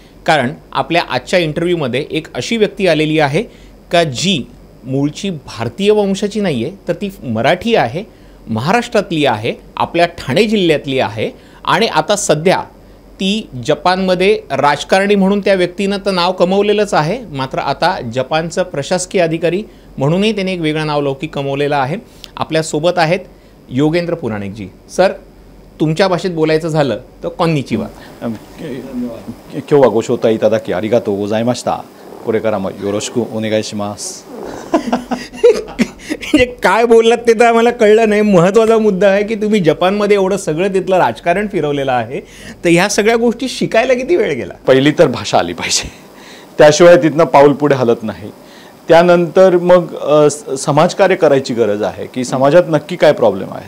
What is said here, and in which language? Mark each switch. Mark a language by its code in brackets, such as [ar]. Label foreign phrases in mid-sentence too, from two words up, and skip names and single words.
[mr] कारण आपल्या आजच्या इंटरव्ह्यूमध्ये एक अशी व्यक्ती आलेली आहे का जी मूळची भारतीय वंशाची नाही आहे, तर ती मराठी आहे, महाराष्ट्रातली आहे, आपल्या ठाणे जिल्ह्यातली आहे आणि आता सध्या ती जपानमध्ये राजकारणी म्हणून त्या व्यक्तीनं तर नाव कमवलेलंच आहे, मात्र आता जपानचं प्रशासकीय अधिकारी म्हणूनही त्याने एक वेगळं नाव लौकिक कमवलेलं आहे। आपल्यासोबत आहेत योगेंद्र पुराणिकजी। सर, तुमच्या भाषेत बोलायचं झालं तर कॉन्निचिवा। [ja] 今日はご招待いただきありがとうございました。これからもよろしくお願いします。 [mr] काय बोललात ते तर आम्हाला कळलं नाही। महत्त्वाचा मुद्दा आहे की तुम्ही जपानमध्ये एवढं सगळं तिथलं राजकारण फिरवलेलं आहे, तर ह्या सगळ्या गोष्टी शिकायला किती वेळ गेला? पहिली तर भाषा आली पाहिजे, त्याशिवाय तिथनं पाऊल पुढे हलत नाही। त्यानंतर मग समाजकार्य करायची गरज आहे की समाजात नक्की काय प्रॉब्लेम आहेत।